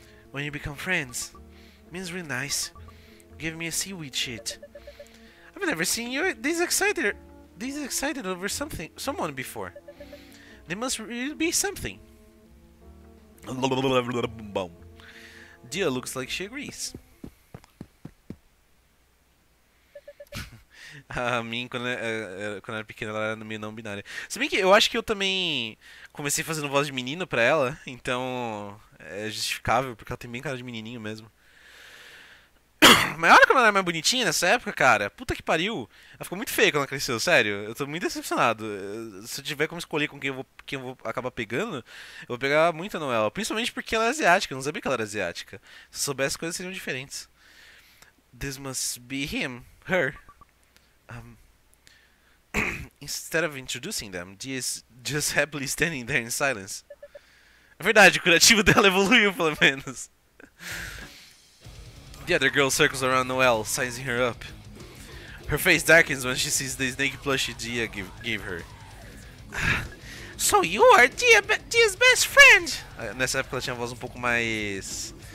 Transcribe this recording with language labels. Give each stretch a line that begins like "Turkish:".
English: When you become friends. Min's really nice. Give me a seaweed shit. I've never seen you this excited over someone before. They must really be something. Bom. Dia looks like she agrees.
Portuguese: A mim, quando eu era pequena, ela era meio não binária. Se bem que eu acho que eu também comecei fazendo voz de menino pra ela, então é justificável, porque ela tem bem cara de menininho mesmo. Mas olha como ela era mais bonitinha nessa época, cara. Puta que pariu. Ela ficou muito feia quando ela cresceu, sério. Eu tô muito decepcionado. Se eu tiver como escolher com quem eu vou acabar pegando, eu vou pegar muito a Noelle. Principalmente porque ela é asiática. Eu não sabia que ela era asiática. Se eu soubesse, as coisas seriam diferentes.
English: This must be him. Her. Um, Instead of introducing them, Dia is just happily standing there in silence.
Portuguese: É verdade, o curativo dela evoluiu, pelo menos.
English: The other girl circles around Noelle, sizing her up. Her face darkens when she sees the snake plushie Dia gave her. So you are Dia's best friend!
Portuguese: Nessa época ela tinha uma voz um pouco mais...